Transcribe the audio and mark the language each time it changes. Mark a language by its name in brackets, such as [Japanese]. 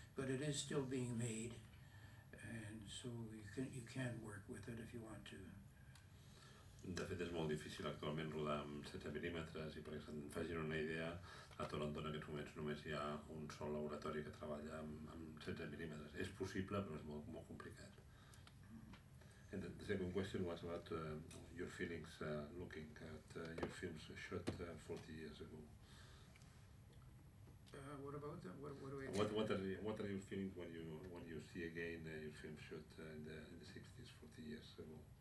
[English] But it is still being made, and so you can work with it if you want to. [Catalan] De fet, és molt difícil actualment rodar amb 16mm, i perquè se'n facin una idea, a Toronto en aquests moments només hi ha un sol laboratori que treballa amb 16mm. És possible, però és molt complicat. [English] And the second question was about your feelings looking at your films shot 40 years ago. What about them? What do I? What are you feeling when you see again your film shot in the 60s, 40 years ago?